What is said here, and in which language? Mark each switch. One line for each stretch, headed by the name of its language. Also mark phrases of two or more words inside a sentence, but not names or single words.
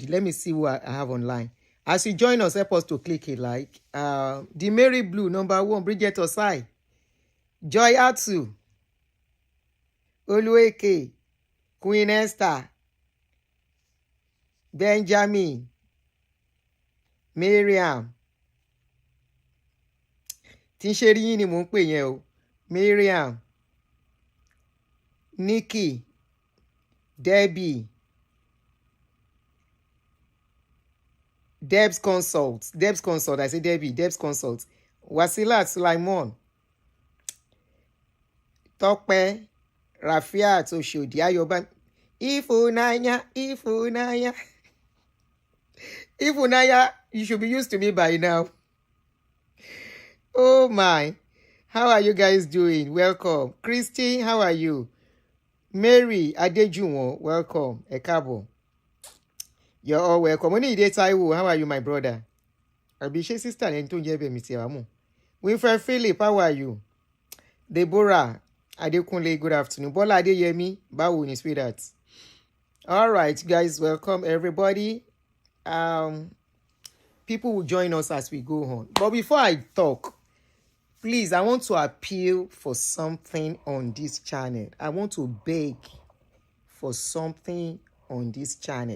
English: Let me see who I have online. As you join us, help us to click a like. The Mary Blue, number 1, Bridget Osai. Joy Atsu. Olueke. Queen Esther. Benjamin, Miriam,
Yoruba: tí ń ṣe rí yín ni mò ń pè yẹn o.
English: Miriam, Nikki, Debbie, Deb's Consult, I say Debbie, Deb's Consult, Wasilat Sulaimon, Tokpe, Rafiat Oshodi, Ayoba, Ifunanya. Ifunaya, you should be used to me by now. Oh my. How are you guys doing? Welcome. Christy, how are you? Mary Adejuwon, welcome. Ekabo. You're all welcome. Only Taiwo, how are you, my brother? Abishe sister and Tunjebe Mitiamu. Winfred Philip, how are you? Deborah Adekunle, good afternoon. Bola Adeyemi,
Yoruba: bawo ni
English: sweetheart. All right, guys, welcome everybody. People will join us as we go on. But before I talk, please, I want to appeal for something on this channel. I want to beg for something on this channel.